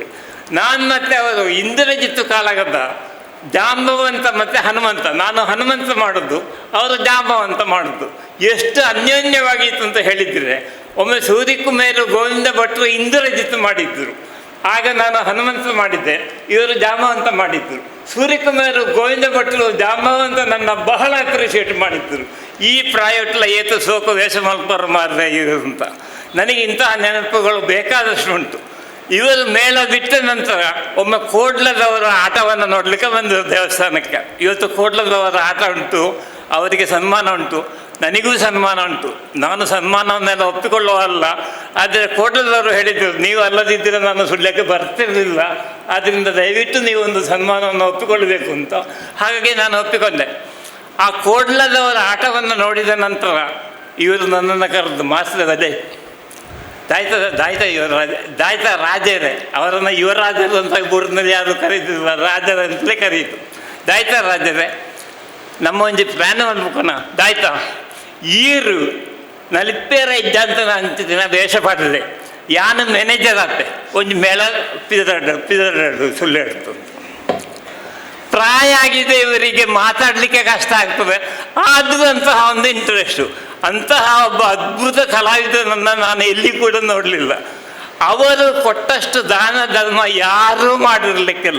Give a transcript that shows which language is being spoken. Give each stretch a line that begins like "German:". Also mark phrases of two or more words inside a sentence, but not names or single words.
Kannada: ನಾನು ಮತ್ತೆ ಅವರು ಇಂದ್ರಜಿತ್ತು ಕಾಲಗದ್ದ, ಜಾಂಬವಂತ ಮತ್ತು ಹನುಮಂತ, ನಾನು ಹನುಮಂತ ಮಾಡೋದು, ಅವರು ಜಾಂಬವಂತ ಮಾಡೋದು. ಎಷ್ಟು ಅನ್ಯೋನ್ಯವಾಗಿತ್ತು ಅಂತ ಹೇಳಿದರೆ, ಒಮ್ಮೆ ಸೂರ್ಯಕುಮಾರ್ ಗೋವಿಂದ ಭಟ್ರು ಇಂದ್ರಜಿತ್ತು ಮಾಡಿದ್ದರು, ಆಗ ನಾನು ಹನುಮಂತ ಮಾಡಿದ್ದೆ, ಇವರು ಜಾಂಬವಂತ ಮಾಡಿದ್ದರು. ಸೂರ್ಯಕುಮಾರ್ ಗೋವಿಂದ ಭಟ್ರು ಜಾಂಬವಂತ ನನ್ನ ಬಹಳ ಅಪ್ರಿಷಿಯೇಟ್ ಮಾಡಿದ್ದರು.
Tulu: ಈ ಪ್ರಾಯೋಟ್ಲ ಏತು ಸೋಕು ವೇಷ ಮಲ್ಪರು ಮಾರ್ರೆ
Kannada: ಇವರು ಅಂತ. ನನಗೆ ಇಂತಹ ನೆನಪುಗಳು ಬೇಕಾದಷ್ಟು ಉಂಟು. ಇವರು ಮೇಳ ಬಿಟ್ಟ ನಂತರ ಒಮ್ಮೆ ಕೋಡ್ಲದವರ ಆಟವನ್ನು ನೋಡಲಿಕ್ಕೆ ಬಂದರು ದೇವಸ್ಥಾನಕ್ಕೆ. ಇವತ್ತು ಕೋಡ್ಲದವರ ಆಟ ಉಂಟು, ಅವರಿಗೆ ಸನ್ಮಾನ ಉಂಟು, ನನಗೂ ಸನ್ಮಾನ ಉಂಟು. ನಾನು ಸನ್ಮಾನವನ್ನೆಲ್ಲ ಒಪ್ಪಿಕೊಳ್ಳುವಲ್ಲ, ಆದರೆ ಕೋಡ್ಲದವರು ಹೇಳಿದರು, ನೀವು ಅಲ್ಲದಿದ್ದರೆ ನಾನು ಸುಳ್ಯಕ್ಕೆ ಬರ್ತಿರಲಿಲ್ಲ, ಆದ್ದರಿಂದ ದಯವಿಟ್ಟು ನೀವು ಒಂದು ಸನ್ಮಾನವನ್ನು ಒಪ್ಪಿಕೊಳ್ಳಬೇಕು ಅಂತ. ಹಾಗಾಗಿ ನಾನು ಒಪ್ಪಿಕೊಂಡೆ. ಆ ಕೋಡ್ಲದವರ ಆಟವನ್ನು ನೋಡಿದ ನಂತರ ಇವರು ನನ್ನನ್ನು ಕರೆದು, ಮಾಸ್ಟರ್ ಅದೇ ದಾಯ್ತ ರಾಜರೇ, ಅವರನ್ನು ಯುವರಾಜರು ಅಂತ ಊರಿನಲ್ಲಿ ಯಾರು ಕರೀತಿಲ್ಲ, ರಾಜರ ಅಂತಲೇ ಕರೀತು.
Tulu: ದಾಯ್ತ ರಾಜರೇ, ನಮ್ಮ ಒಂಜಿ ಪ್ಲ್ಯಾನ್ ಮಾಡ್ಬೇಕನ ದಾಯ್ತ ಈರು ನಲಿಪ್ಪೇರ ಇದ್ದಂತ ಅಂತಿದ್ದಿನ ವೇಷ ಪಾಡಿದೆ, ಯಾನು ಮ್ಯಾನೇಜರ್ ಆತೆ ಒಂದು ಮೇಳ ಪಿದರಡು
Kannada: ಸುಳ್ಳು ಹೇಳ್ತದೆ. ಪ್ರಾಯ ಆಗಿದೆ, ಇವರಿಗೆ ಮಾತಾಡಲಿಕ್ಕೆ ಕಷ್ಟ ಆಗ್ತದೆ, ಆದಂತಹ ಒಂದು ಇಂಟ್ರೆಸ್ಟು. ಅಂತಹ ಒಬ್ಬ ಅದ್ಭುತ ಕಲಾವಿದನನ್ನು ನಾನು ಎಲ್ಲಿ ಕೂಡ ನೋಡಲಿಲ್ಲ. ಅವರು ಕೊಟ್ಟಷ್ಟು ದಾನ ಧರ್ಮ ಯಾರೂ ಮಾಡಿರಲಿಕ್ಕಿಲ್ಲ.